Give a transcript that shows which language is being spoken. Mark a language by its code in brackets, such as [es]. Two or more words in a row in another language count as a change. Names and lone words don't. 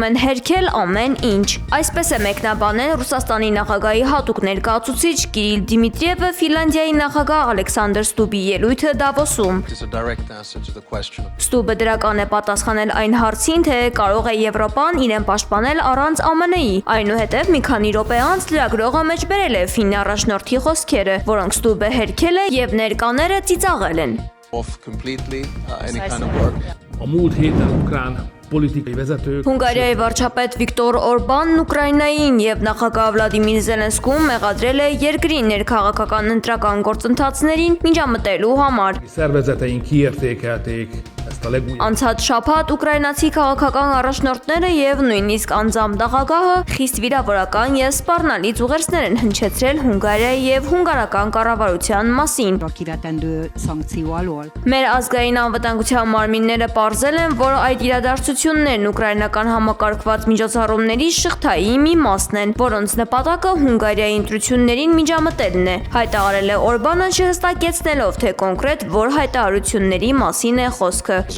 [hy] են հերքել ամեն ինչ։ Այսպես է մեկնաբանել Ռուսաստանի նախագահի հատուկ ներկայացուցիչ Կիրիլ Դիմիտրիևը Ֆինլանդիայի նախագահ Ալեքսանդր Ստուբի ելույթը Դավոսում։ Ստուբը դրական է պատասխանել այն հարցին, թե կարող է Եվրոպան իրեն պաշտպանել առանց ԱՄՆ-ի։ Այնուհետև մի քանի րոպե անց լրագրողը մեջբերել է ֆին առաջնորդի խոսքերը, որոնք Ստուբը հերքել է եւ ներկաները ծիծաղել են։ [hu] A múlt héten ukrán politikai vezetők [hy] Հունգարիայի վարչապետ Վիկտոր Օրբանն Ուկրաինային եւ նախագահ Վլադիմիր Զելենսկուն մեղադրել է երկրի ներքաղաքական ընտրական գործընթացներին միջամտելու համար։ [hu] szervezeteink kiértékelték ezt a legújabb [hy] Անցած շաբաթ ուկրաինացի քաղաքական առաջնորդները եւ նույնիսկ անձամբ նախագահը խիստ վիրավորական եւ սպառնալից ուղերձներ են հնչեցրել Հունգարիայի եւ հունգարական կառավարության մասին։ Մեր ազգային անվտանգության մարմինները պարզել են, որ այդ իրադարձություններն ուկրաինական համակարգված միջոցառումների շղթայի մի մասն են, որոնց նպատակը Հունգարիայի ընտրություններին միջամտելն է։ Հայտարարել է Օրբանը չհստակեցնելով, թե կոնկրետ որ հայտարարությունների մասին է խոսքը։